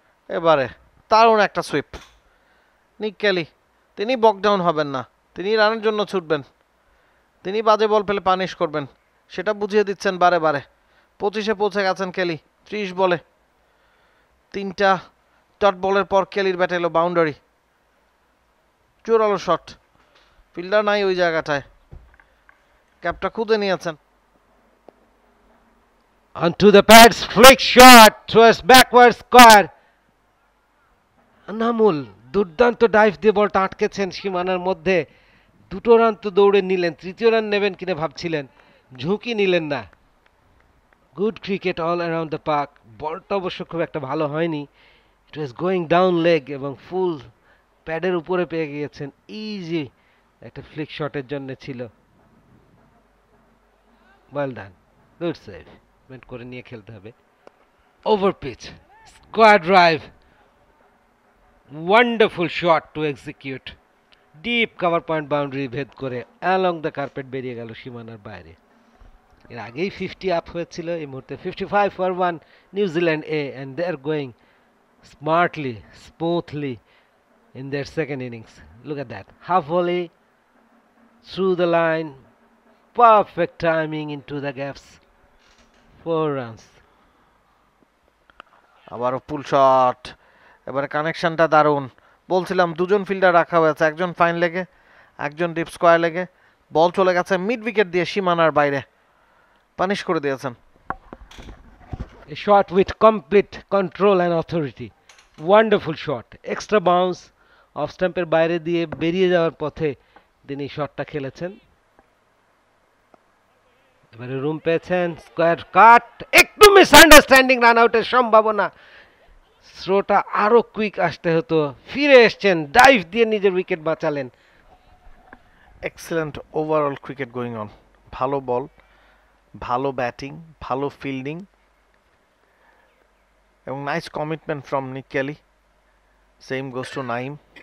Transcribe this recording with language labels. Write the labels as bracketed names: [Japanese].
[Bangla] এবারে দারুণ একটা সুইপ নিক কেলি, তিনি বকডাউন হবেন না, তিনি রানের জন্য ছুটবেন, তিনি বাজে বল পেলে পানিশ করবেন, সেটা বুঝিয়ে দিচ্ছেন বারে বারে। 25-এ পৌঁছে গেছেন কেলি 30 বলে। 3টা ডট বলের পর কেলির ব্যাটে এলো বাউন্ডারি, জোরালো শট, ফিল্ডার নাই ওই জায়গাটায়, ক্যাপটা খুঁজে নিয়েছেন। [English] Onto the pads, flick shot towards backward square. [Bangla] Anamul দুর্দান্ত ডাইভ দিয়ে বলটা আটকেছেন সীমানার মধ্যে। 2টো রান তো দৌড়ে নিলেন, 3য় রান নেবেন কিনা ভাবছিলেন, ঝুঁকি নিলেন না। [English] Good cricket all around the park. [Bangla] বলটা অবশ্য খুব একটা ভালো হয়নি, [English] it was going down leg [Bangla] এবং ফুল প্যাডের উপরে পেয়ে গিয়েছেন, ইজি একটা ফ্লিক শটের জন্য ছিল। [English] well done, good save, [Bangla] meant করে নিয়ে খেলতে হবে। Over pitch, square drive, [English] wonderful shot to execute, [Bangla] deep cover point boundary ভেদ করে [English] along the carpet [Bangla] বেরিয়ে গেল সীমানার বাইরে। এর আগেই 50 আপ হয়েছিল, এই মুহূর্তে 55 for 1 New Zealand A, [English] and they are going smartly, smoothly in their second innings. Look at that, half volley through the line, perfect timing into the gaps, 4 runs. [Bangla] আবারও পুল শট, এবারে কানেকশনটা দারুণ। বলছিলাম দুজন ফিল্ডার রাখা হয়েছে, একজন ফাইন লেগে, একজন ডিপ স্কোয়ার লেগে। বল চলে গেছে মিড উইকেট দিয়ে সীমানার বাইরে, পানিশ করে দিয়েছেন। [English] A shot with complete control and authority, wonderful shot, extra bounce, [Bangla] of স্টাম্পের বাইরে দিয়ে বেরিয়ে যাওয়ার পথে তিনি শটটা খেলেছেন। এবারে রুম পেয়েছেন, স্কোয়ার কাট, একটু মিসআন্ডারস্ট্যান্ডিং, রান আউটের সম্ভাবনা। থ্রোটা আরো কুইক আসতে হতো, ফিরে এসছেন, ডাইভ দিয়ে নিজের wicket বাঁচালেন। [English] excellent overall cricket going on, [Bangla] ভালো বল, ভালো ব্যাটিং, ভালো ফিল্ডিং এবং [English] Nice commitment from Nick Kelly. Same goes to Naim.